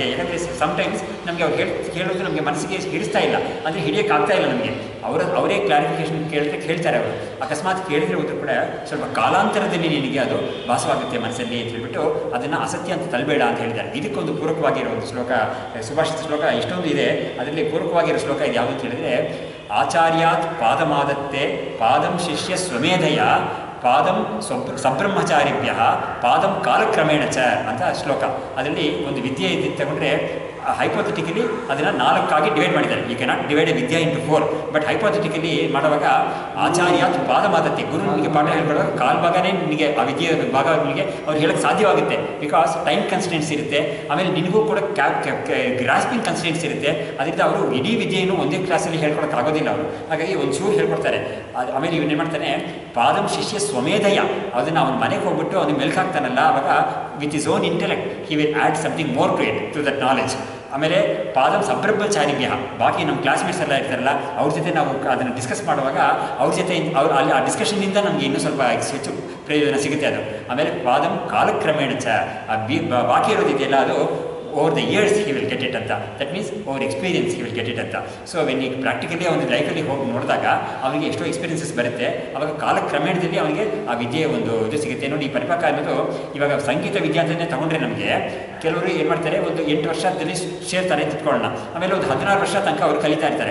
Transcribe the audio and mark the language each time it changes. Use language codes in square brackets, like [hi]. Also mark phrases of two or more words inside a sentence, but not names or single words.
[kn] ಯಾಕಂದರೆ ಸಮ್ಟೈಮ್ಸ್ ನಮಗೆ ಅವ್ರು ಹೇಳೋದು ನಮಗೆ ಮನಸ್ಸಿಗೆ ಹಿಡಿಸ್ತಾ ಇಲ್ಲ, ಅಂದರೆ ಹಿಡಿಯೋಕ್ಕಾಗ್ತಾ ಇಲ್ಲ ನಮಗೆ. ಅವರೇ ಕ್ಲಾರಿಫಿಕೇಶನ್ ಹೇಳ್ತಾರೆ ಅವರು. ಅಕಸ್ಮಾತ್ ಕೇಳಿದರೆ ಹೋದರೂ ಕೂಡ ಸ್ವಲ್ಪ ಕಾಲಾಂತರದಲ್ಲಿ ನಿನಗೆ ಅದು ವಾಸವಾಗುತ್ತೆ ಮನಸ್ಸಲ್ಲಿ ಅಂತ ಹೇಳ್ಬಿಟ್ಟು ಅದನ್ನು ಅಸತ್ಯ ಅಂತ ತಳ್ಳಬೇಡ ಅಂತ ಹೇಳಿದ್ದಾರೆ. ಇದಕ್ಕೊಂದು ಪೂರಕವಾಗಿರೋ ಒಂದು ಶ್ಲೋಕ, ಸುಭಾಷಿತ ಶ್ಲೋಕ ಇಷ್ಟೊಂದು ಇದೆ. ಅದರಲ್ಲಿ ಪೂರಕವಾಗಿರೋ ಶ್ಲೋಕ ಇದು ಯಾವುದು ಅಂತ ಹೇಳಿದರೆ, [sa] ಆಚಾರ್ಯಾತ್ ಪಾದಮಾದತ್ತೆ ಪಾದಂ ಶಿಷ್ಯ ಸ್ವಮೇಧಯ ಪಾದಂ ಸಬ್ರಹ್ಮಚಾರಿಭ್ಯ ಪಾದಂ ಕಾಲಕ್ರಮೇಣ ಚ ಅಂತ ಶ್ಲೋಕ. [kn] ಅದರಲ್ಲಿ ಒಂದು ವಿದ್ಯೆ ಇದ್ದು ತಗೊಂಡ್ರೆ ಹೈಪೋಥೆಟಿಕಲಿ ಅದನ್ನು 4 ಡಿವೈಡ್ ಮಾಡಿದ್ದಾರೆ. [en] You cannot divide a vidya into 4, but hypothetically [kn] ಮಾಡುವಾಗ [sa] ಆಚಾರ್ಯ ಪಾದಮಾದತ್ತೆ, [kn] ಗುರು ನಿಮಗೆ ಪಾಠ ಹೇಳ್ಕೊಡುವಾಗ ಕಾಲು ಭಾಗನೇ ನಿನಗೆ ಆ ವಿದ್ಯೆಯ ಭಾಗ ನಿಮಗೆ ಅವ್ರು ಹೇಳೋಕ್ಕೆ ಸಾಧ್ಯವಾಗುತ್ತೆ. [en] because time constants [kn] ಇರುತ್ತೆ, ಆಮೇಲೆ ನಿನಗೂ ಕೂಡ [en] grasping constants [kn] ಇರುತ್ತೆ. ಅದರಿಂದ ಅವರು ಇಡೀ ವಿದ್ಯೆಯನ್ನು ಒಂದೇ ಕ್ಲಾಸಲ್ಲಿ ಹೇಳ್ಕೊಳಕ್ಕೆ ಆಗೋದಿಲ್ಲ ಅವರು. ಹಾಗಾಗಿ ಒಂಚೂರು ಹೇಳ್ಕೊಡ್ತಾರೆ. ಆಮೇಲೆ ಇವನ್ನೇನು ಮಾಡ್ತಾನೆ, [sa] ಪಾದಂ ಶಿಷ್ಯ ಸ್ವಮೇಧಯ, [kn] ಅದನ್ನು ಅವನ ಮನೆಗೆ ಹೋಗ್ಬಿಟ್ಟು ಅವನಿಗೆ ಮೆಲ್ಕ್ ಹಾಕ್ತಾನಲ್ಲ, ಅವಾಗ [en] with his own intellect he will add something more to it, to that knowledge. [kn] ಆಮೇಲೆ [sa] ಪಾದಂ ಸಂಭ್ರಮಚಾರಿಭ್ಯ, [kn] ಬಾಕಿ ನಮ್ಮ ಕ್ಲಾಸ್ಮೇಟ್ಸ್ ಎಲ್ಲ ಇರ್ತಾರಲ್ಲ ಅವ್ರ ಜೊತೆ ನಾವು ಅದನ್ನು ಡಿಸ್ಕಸ್ ಮಾಡುವಾಗ ಅವ್ರ ಜೊತೆ ಅವ್ರು ಅಲ್ಲಿ ಆ ಡಿಸ್ಕಷನ್ನಿಂದ ನಮಗೆ ಇನ್ನೂ ಸ್ವಲ್ಪ ಹೆಚ್ಚು ಪ್ರಯೋಜನ ಸಿಗುತ್ತೆ ಅದು. [en] ಆಮೇಲೆ [sa] ಪಾದಂ ಕಾಲಕ್ರಮೇಣ [kn] ಬಾಕಿ ಇರೋದಿದೆಯಲ್ಲ ಅದು [en] over the years he will get it ಅಂತ. that means over experience he will get it ಅಂತ. so when [kn] ಈಗ ಪ್ರಾಕ್ಟಿಕಲಿ ಅವನ ಲೈಫಲ್ಲಿ ಹೋಗಿ ನೋಡಿದಾಗ ಅವನಿಗೆ ಎಷ್ಟೋ ಎಕ್ಸ್ಪೀರಿಯನ್ಸಸ್ ಬರುತ್ತೆ. ಅವಾಗ ಕಾಲಕ್ರಮೇಣದಲ್ಲಿ ಅವನಿಗೆ ಆ ವಿದ್ಯೆಯ ಒಂದು ಇದು ಸಿಗುತ್ತೆ. ನೋಡಿ, ಈ ಪರಿಪಾಕ ಅನ್ನೋದು ಇವಾಗ ಸಂಗೀತ ವಿದ್ಯೆ ಅಂತಲೇ ತೊಗೊಂಡ್ರೆ ನಮಗೆ ಕೆಲವರು ಏನು ಮಾಡ್ತಾರೆ, ಒಂದು 8 ವರ್ಷದಲ್ಲಿ ಸೇರ್ತಾರೆ ಅಂತ ಇಟ್ಕೊಳ್ಳೋಣ. ಆಮೇಲೆ ಒಂದು 16 ವರ್ಷ ತನಕ ಅವರು ಕಲಿತಾ ಇರ್ತಾರೆ.